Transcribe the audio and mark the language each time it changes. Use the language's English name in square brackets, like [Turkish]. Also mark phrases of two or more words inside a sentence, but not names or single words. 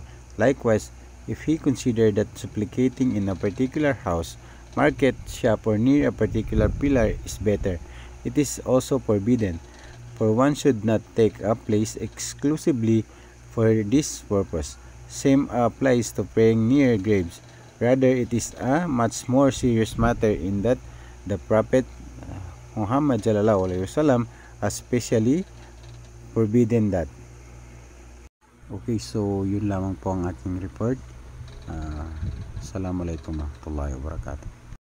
[English] Likewise, if he considers that supplicating in a particular house, market, shop, or near a particular pillar is better, it is also forbidden, for one should not take a place exclusively for this purpose. Same applies to praying near graves. Rather, it is a much more serious matter in that the Prophet Muhammad ﷺ has specially forbidden that. [Filipino] Okay, so yun lamang po ang ating report. [Arabic] السلام عليكم ورحمة الله وبركاته.